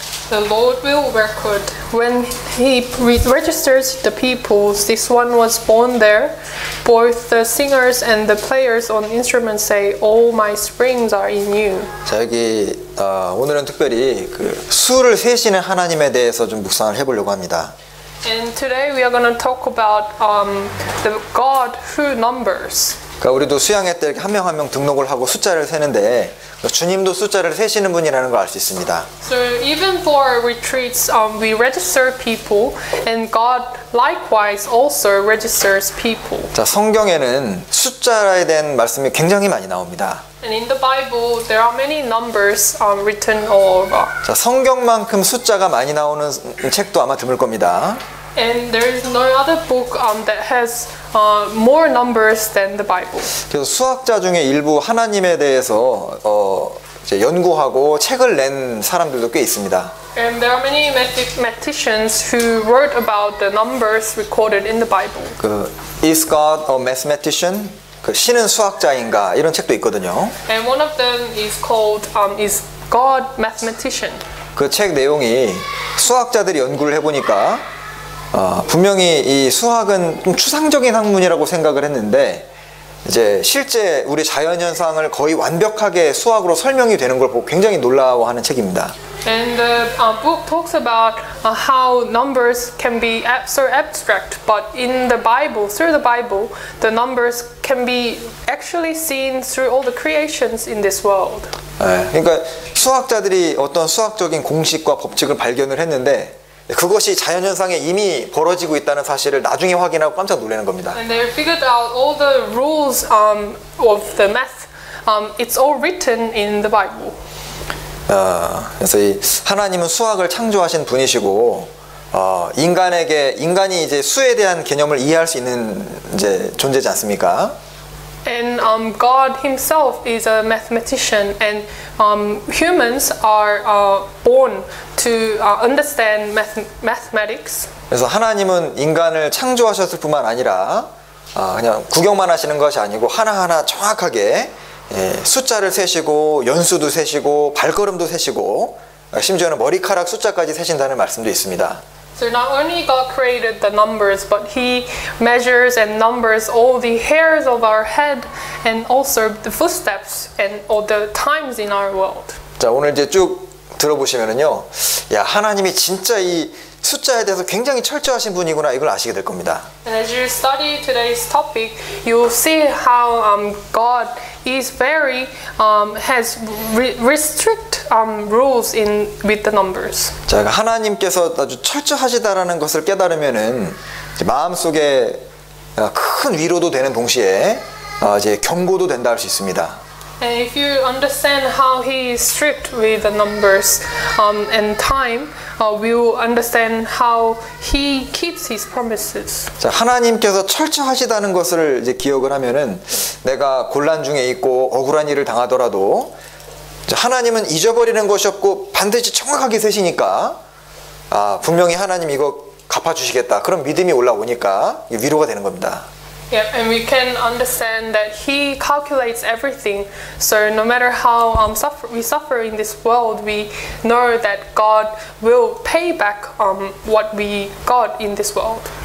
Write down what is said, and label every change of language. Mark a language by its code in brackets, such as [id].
[en] The Lord will record when He registers the peoples. This one was born there. Both the singers and the players on instruments say, "All my springs are in you." [ko] 자, 여기 오늘은 특별히 그 수를 세시는 하나님에 대해서 좀 묵상을 해보려고 합니다. [en] And today we are going to talk about the God who numbers. [ko] 그러니까 우리도 수양회 때 한 명 한 명 등록을 하고 숫자를 세는데 주님도 숫자를 세시는 분이라는 걸 알 수 있습니다. [en] So even for retreats, we register people, and God likewise also registers people. [ko] 자, 성경에는 숫자에 대한 말씀이 굉장히 많이 나옵니다. [en] And in the Bible, there are many numbers written all over. [ko] 자, 성경만큼 숫자가 많이 나오는 책도 아마 드물 겁니다. [en] And there is no other book that has more numbers than the Bible. [ko] 그래서 수학자 중에 일부 하나님에 대해서 이제 연구하고 책을 낸 사람들도 꽤 있습니다. [en] And there are many mathematicians who wrote about the numbers recorded in the Bible. 그 Is God a Mathematician? [ko] 그 신은 수학자인가 이런 책도 있거든요. [en] And one of them is called Is God Mathematician? [ko] 그 책 내용이 수학자들이 연구를 해보니까 분명히 이 수학은 좀 추상적인 학문이라고 생각을 했는데 이제 실제 우리 자연현상을 거의 완벽하게 수학으로 설명이 되는 걸 보고 굉장히 놀라워하는 책입니다. [en] And the book talks about how numbers can be so abstract, but in the Bible, through the Bible, the numbers can be actually seen through all the creations in this world. [ko] 그러니까 수학자들이 어떤 수학적인 공식과 법칙을 발견을 했는데 그것이 자연현상에 이미 벌어지고 있다는 사실을 나중에 확인하고 깜짝 놀라는 겁니다. [en] And they figured out all the rules of the math. It's all written in the Bible. [ko] 그래서 이 하나님은 수학을 창조하신 분이시고 인간이 이제 수에 대한 개념을 이해할 수 있는 이제 존재지 않습니까? [en] And God Himself is a mathematician, and humans are born to understand mathematics. [ko] 그래서 하나님은 인간을 창조하셨을 뿐만 아니라 그냥 구경만 하시는 것이 아니고 하나하나 정확하게 숫자를 세시고 연수도 세시고 발걸음도 세시고 심지어는 머리카락 숫자까지 세신다는 말씀도 있습니다. [en] So not only God created the numbers, but He measures and numbers all the hairs of our head, and also the footsteps and all the times in our world. [ko] 자, 오늘 이제 쭉 들어보시면은요, 야, 하나님이 진짜 이 숫자에 대해서 굉장히 철저하신 분이구나 이걸 아시게 될 겁니다. [en] And as you study today's topic, you'll see how God is very has restrict rules in with the numbers. [ko] 자, 하나님께서 아주 철저하시다라는 것을 깨달으면은 마음속에 큰 위로도 되는 동시에 이제 경고도 된다 할 수 있습니다. [en] And if you understand how He is strict with the numbers and time, we'll understand how He keeps His promises. [ko] 자, 하나님께서 철저하시다는 것을 이제 기억을 하면은 내가 곤란 중에 있고 억울한 일을 당하더라도 하나님은 잊어버리는 것이 없고 반드시 정확하게 세시니까 분명히 하나님 이거 갚아주시겠다 그런 믿음이 올라오니까 위로가 되는 겁니다. [en] Yeah, and we can understand that He calculates everything. So no matter how we suffer in this world, we know that God will pay back what we got in this world.